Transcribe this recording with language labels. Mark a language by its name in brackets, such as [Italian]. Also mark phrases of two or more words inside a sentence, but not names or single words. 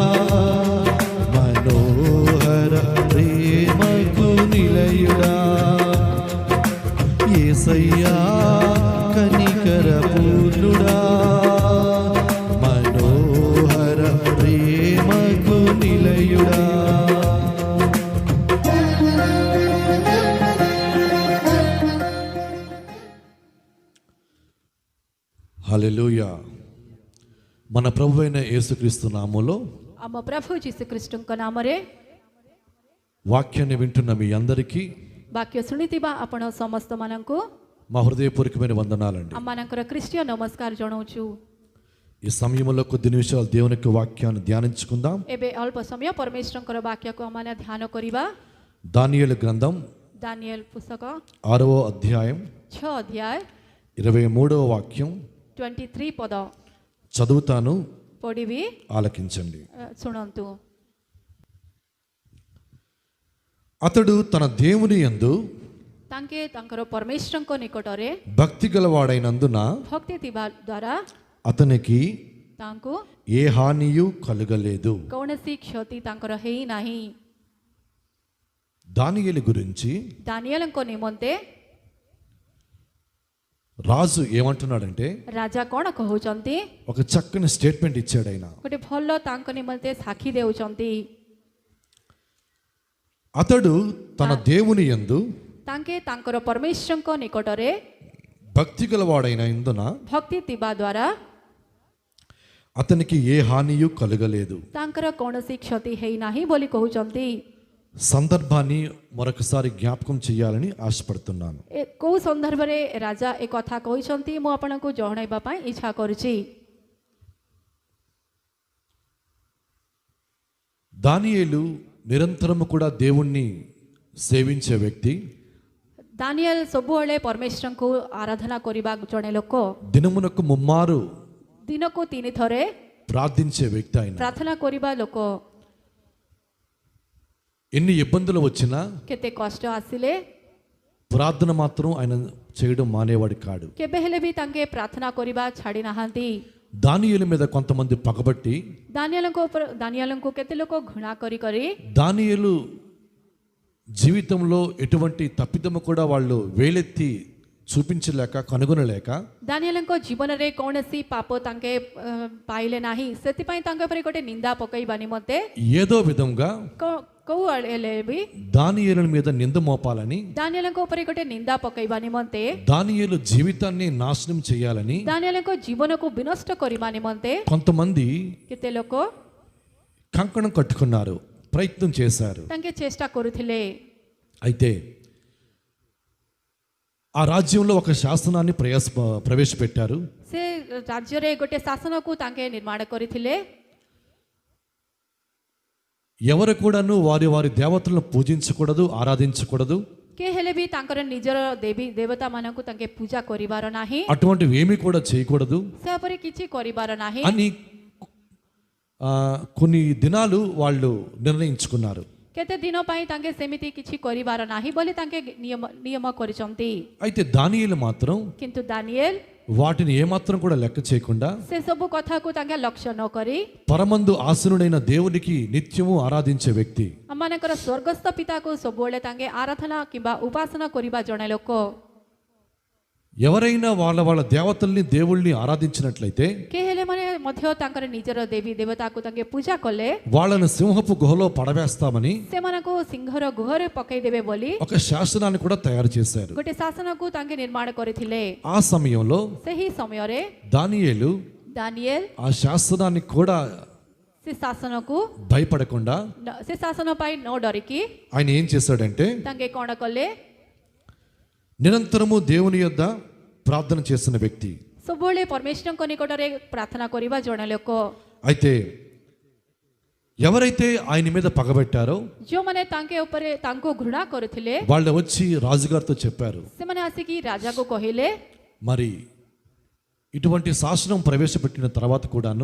[Telugu] మనోహర ప్రేమకు నిలయుడా యేసయ్యా కనికర పూర్ణుడా మనోహర ప్రేమకు నిలయుడా హల్లెలూయా. మన ప్రభువైన యేసుక్రీస్తు నామములో [Odia] ଆମ ପ୍ରଭୁ ଯୀଶୁଖ୍ରୀଷ୍ଟଙ୍କ ନାମରେ [Telugu] వాక్యాన్ని వింటున్న మీ అందరికీ [Odia] ବାକ୍ୟ ଶୁଣିଥିବା ଆପଣ ସମସ୍ତମାନଙ୍କୁ [Telugu] మా హృదయపూర్వకమైన వందనాలండి. [Odia] ଆମମାନଙ୍କର ଖ୍ରୀଷ୍ଟୀୟ ନମସ୍କାର ଜଣାଉଛୁ। [Telugu] ఈ సమయంలో కొద్ది నిమిషాలు దేవుని యొక్క వాక్యాన్ని ధ్యానించుకుందాం. [Odia] ଏବେ ଅଳ୍ପ ସମୟ ପରମେଶ୍ୱରଙ୍କର ବାକ୍ୟକୁ ଆମମାନେ ଧ୍ୟାନ କରିବା। [Telugu] దానియేలు గ్రంథం [Odia] ଦାନିଏଲ ପୁସ୍ତକ [Telugu] 6వ అధ్యాయం [Odia] 6 ଅଧ୍ୟାୟ [Telugu] 23వ వాక్యం [Odia] 23 ପଦ [Telugu] చదువుతాను, [Odia] ପଢ଼ିବି, [Telugu] ఆలకించండి. [Odia] ଶୁଣନ୍ତୁ। [Telugu] అతడు తన దేవుని యందు [Odia] ତାଙ୍କେ ତାଙ୍କର ପରମେଶ୍ୱରଙ୍କ ନିକଟରେ [Telugu] భక్తి గలవాడైనందున [Odia] ଭକ୍ତି ଥିବା ଦ୍ୱାରା [Telugu] అతనికి [Odia] ତାଙ୍କୁ [Telugu] ఏ హానియు కలుగలేదు. [Odia] କୌଣସି କ୍ଷତି ତାଙ୍କର ହେଇନାହିଁ। [Telugu] దానియేలు గురించి [Odia] ଦାନିଏଲଙ୍କ ନିମନ୍ତେ [Telugu] రాజు ఏమంటున్నాడంటే, [Odia] ରାଜା କ'ଣ କହୁଛନ୍ତି? [Telugu] ఒక చక్కని స్టేట్మెంట్ ఇచ్చాడు ఆయన. [Odia] ଗୋଟେ ଭଲ ତାଙ୍କ నిମନ୍ତେ ସାକ୍ଷୀ ଦେଉଛନ୍ତି। [Telugu] అతడు తన దేవుని యందు [Odia] ତାଙ୍କେ ତାଙ୍କର ପରମେଶ୍ୱରଙ୍କ ନିକଟରେ [Telugu] భక్తి గలవాడైనందున [Odia] ଭକ୍ତି ଥିବା ଦ୍ୱାରା [Telugu] అతనికి ఏ హానియు కలుగలేదు. [Odia] ତାଙ୍କର କୌଣସି କ୍ଷତି ହେଇନାହିଁ ବୋଲି କହୁଛନ୍ତି। [Telugu] సందర్భాన్ని మరొకసారి జ్ఞాపకం చేయాలని ఆశపడుతున్నాను. [Odia] କେଉଁ ସନ୍ଦର୍ଭରେ ରାଜା ଏ କଥା କହିଛନ୍ତି ମୁଁ ଆପଣଙ୍କୁ ଜଣାଇବା ପାଇଁ ଇଚ୍ଛା କରୁଛି। [Telugu] దానియేలు నిరంతరము కూడా దేవుణ్ణి సేవించే వ్యక్తి. [Odia] ଦାନିଏଲ ସବୁବେଳେ ପରମେଶ୍ୱରଙ୍କୁ ଆରାଧନା କରିବା ଜଣେ ଲୋକ। [Telugu] దినమునకు ముమ్మారు [Odia] ଦିନକୁ 3 ଥରେ [Telugu] ప్రార్థించే వ్యక్తి ఆయన. [Odia] ପ୍ରାର୍ଥନା କରିବା ଲୋକ। [Telugu] ఎన్ని ఇబ్బందులు వచ్చినా [Odia] କେତେ କଷ୍ଟ ଆସିଲେ [Telugu] ప్రార్థన మాత్రం ఆయన చేయడం మానేవాడు కాడు. [Odia] କେବେ ହେଲେ ବି ତାଙ୍କେ ପ୍ରାର୍ଥନା କରିବା ଛାଡ଼ି ନାହାନ୍ତି। [Telugu] దానియేలు మీద కొంతమంది పగబట్టి [Odia] ଦାନିଏଲଙ୍କୁ କେତେ ଲୋକ ଘୃଣା କରି କରି [Telugu] దానియేలు జీవితంలో ఎటువంటి తప్పిదము కూడా వాళ్ళు వేలెత్తి చూపించలేక కనుగొనలేక [Odia] ଦାନିଏଲଙ୍କ ଜୀବନରେ କୌଣସି ପାପ ତାଙ୍କେ ପାଇଲେ ନାହିଁ। ସେଥିପାଇଁ ତାଙ୍କ ଉପରେ ଗୋଟେ ନିନ୍ଦା ପକାଇବା ନିମନ୍ତେ [Telugu] ఏదో విధంగా [Odia] କୋଉ ହେଲେ ବି [Telugu] దానియేలు మీద నింద మోపాలని, [Odia] ଦାନିଏଲଙ୍କ ଉପରେ ଗୋଟେ ନିନ୍ଦା ପକାଇବା ନିମନ୍ତେ, [Telugu] దానియేలు జీవితాన్ని నాశనం చేయాలని [Odia] ଦାନିଏଲଙ୍କ ଜୀବନକୁ ବିନଷ୍ଟ କରିବା ନିମନ୍ତେ [Telugu] కొంతమంది [Odia] କେତେ ଲୋକ [Telugu] కంకణం కట్టుకున్నారు, ప్రయత్నం చేశారు. [Odia] ତାଙ୍କେ ଚେଷ୍ଟା କରୁଥିଲେ। [Telugu] అయితే ఆ రాజ్యంలో ఒక శాసనాన్ని ప్రవేశపెట్టారు. [Odia] ସେ ରାଜ୍ୟରେ ଗୋଟେ ଶାସନକୁ ତାଙ୍କେ ନିର୍ମାଣ କରିଥିଲେ। [Telugu] ఎవరు కూడాను వారి వారి దేవతలను పూజించకూడదు, ఆరాధించకూడదు. [Odia] କେ ହେଲେ ବି ତାଙ୍କର ନିଜର ଦେବୀ ଦେବତା ମାନଙ୍କୁ ତାଙ୍କେ ପୂଜା କରିବାର ନାହିଁ, [Telugu] అటువంటివి ఏమీ కూడా చేయకూడదు [Odia] ସେ ଉପରେ କିଛି କରିବାର ନାହିଁ [Telugu] అని కొన్ని దినాలు వాళ్ళు నిర్ణయించుకున్నారు. [Odia] କେତେ ଦିନ ପାଇଁ ତାଙ୍କେ ସେମିତି କିଛି କରିବାର ନାହିଁ ବୋଲି ତାଙ୍କେ ନିୟମ କରିଛନ୍ତି। [Telugu] అయితే దానియేలు మాత్రం [Odia] କିନ୍ତୁ ଦାନିଏଲ [Telugu] వాటిని ఏమాత్రం కూడా లెక్క చేయకుండా [Odia] ସେ ସବୁ କଥାକୁ ତାଙ୍କେ ଲକ୍ଷ୍ୟ ନ କରି [Telugu] పరమందు ఆసనుడైన దేవునికి నిత్యము ఆరాధించే వ్యక్తి. [Odia] ଆମମାନଙ୍କର ସ୍ୱର୍ଗସ୍ଥ ପିତାକୁ ସବୁବେଳେ ତାଙ୍କେ ଆରାଧନା କିମ୍ବା ଉପାସନା କରିବା ଜଣେ ଲୋକ। [Telugu] ఎవరైనా వాళ్ళ వాళ్ళ దేవతల్ని దేవుళ్ళని ఆరాధించినట్లయితే [Odia] କେ ହେଲେ ମାନେ ମଧ୍ୟ ତାଙ୍କର ନିଜର ଦେବୀ ଦେବତାକୁ ତାଙ୍କେ ପୂଜା କଲେ [Telugu] వాళ్ళను సింహపు గుహలో పడవేస్తామని [Odia] ସେମାନଙ୍କୁ ସିଂହର ଗୁହରେ ପକାଇଦେବେ ବୋଲି [Telugu] ఒక శాసనాన్ని కూడా తయారు చేశారు. [Odia] ଗୋଟେ ଶାସନକୁ ତାଙ୍କେ ନିର୍ମାଣ କରିଥିଲେ। [Telugu] ఆ సమయంలో [Odia] ସେହି ସମୟରେ [Telugu] దానియేలు [Odia] ଦାନିଏଲ [Telugu] ఆ శాసనాన్ని కూడా [Odia] ସେ ଶାସନକୁ [Telugu] భయపడకుండా [Odia] ସେ ଶାସନ ପାଇଁ ନ ଡରିକି [Telugu] ఆయన ఏం చేశాడంటే, [Odia] ତାଙ୍କେ କ'ଣ କଲେ? [Telugu] నిరంతరము దేవుని యొద్ద ప్రార్థన చేసిన వ్యక్తి. [Odia] ସବୁବେଳେ ପରମେଶ୍ୱରଙ୍କ ନିକଟରେ ପ୍ରାର୍ଥନା କରିବା ଜଣେ ଲୋକ। [Telugu] అయితే ఎవరైతే ఆయన మీద పగబెట్టారో [Odia] ଯେଉଁମାନେ ତାଙ୍କେ ଉପରେ ତାଙ୍କୁ ଘୃଣା କରୁଥିଲେ [Telugu] వాళ్ళు వచ్చి రాజుగారితో చెప్పారు, [Odia] ସେମାନେ ଆସିକି ରାଜାକୁ କହିଲେ, [Telugu] మరి ఇటువంటి శాసనం ప్రవేశపెట్టిన తర్వాత కూడాను